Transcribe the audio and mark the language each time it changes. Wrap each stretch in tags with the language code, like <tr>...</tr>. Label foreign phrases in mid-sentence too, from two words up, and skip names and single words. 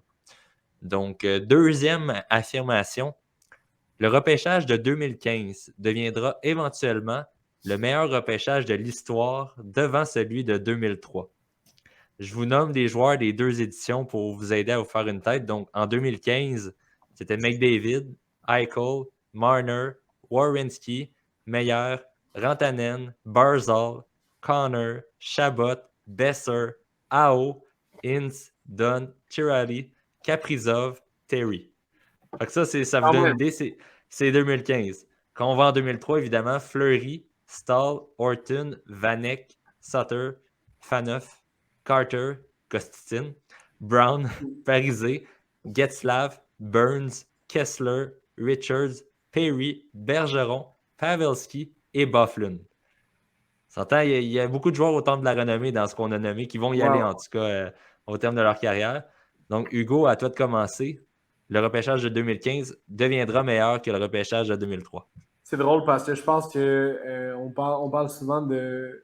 <fr>Donc, deuxième affirmation, le repêchage de 2015 deviendra éventuellement le meilleur repêchage de l'histoire devant celui de 2003. Je vous nomme les joueurs des 2 éditions pour vous aider à vous faire une tête. Donc, en 2015, c'était McDavid, Eichel, Marner, Werenski, Meyer, Rantanen, Barzal, Connor, Chabot, Besser, Ao, Ince, Dunn, Chiarelli, Kaprizov, Terry. Donc ça vous donne une idée, c'est 2015. Quand on va en 2003, évidemment, Fleury, Stahl, Horton, Vanek, Sutter, Faneuf, Carter, Kostin, Brown, Parisé, Getzlav, Burns, Kessler, Richards, Perry, Bergeron, Pavelski et Byfuglien. S'entend, il y a beaucoup de joueurs au temps de la renommée dans ce qu'on a nommé qui vont y aller, en tout cas, au terme de leur carrière. Donc, Hugo, à toi de commencer. Le repêchage de 2015 deviendra meilleur que le repêchage de 2003. C'est drôle parce que je pense que on parle souvent de.</fr>